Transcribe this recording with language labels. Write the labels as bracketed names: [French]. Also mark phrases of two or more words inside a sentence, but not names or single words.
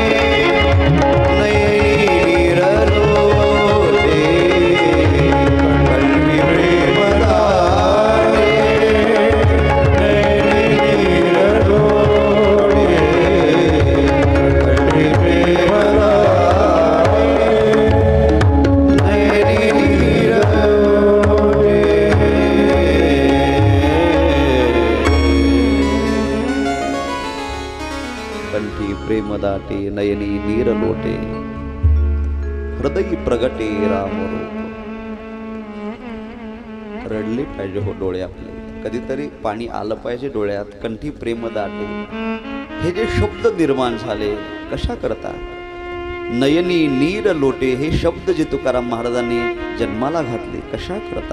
[Marathi] नयनी नीर लोटे, कंठी प्रेम दाटे नयनी नीर लोटे, कंठी प्रेम दाटे नयनी नीर लोटे. कंठी प्रेम दाटे नयनी नीर लोटे, हृदय प्रगटे राम रूप. रडले पाहिजे हो डोळे आपले, कधीतरी पाणी आलं पाहिजे डोळ्यात. कंठी प्रेम दाटे, हे जे शब्द निर्माण झाले कशा करता? नयनी नीर लोटे, हे शब्द जे तुकाराम महाराजांनी जन्माला घातले कशा करता?